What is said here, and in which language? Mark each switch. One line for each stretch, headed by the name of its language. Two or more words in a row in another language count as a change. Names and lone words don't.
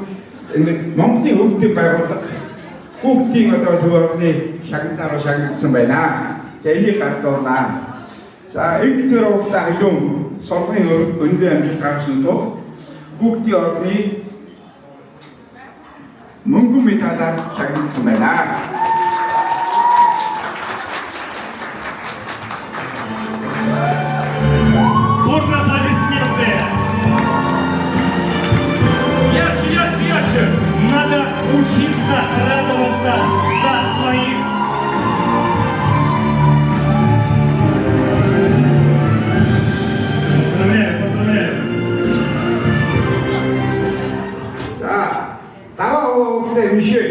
Mongolian: Ингээд Монголын хөгжлийн байгууллага хүүхдийн одоо төвөрний шагналаар шагнагдсан байна. За энийг гардуулнаа. За энэ төр уухта илүү сургуулийн өндөр амжилт гаргасан тул хүүхдийн орны мөнгөн медалаар шагнагдсан байна.
Russian: Бурно аплодисменты! Ярче! Надо учиться радоваться за своих. Поздравляю!
Mongolian: За, даваа хүүхдээ мишээ.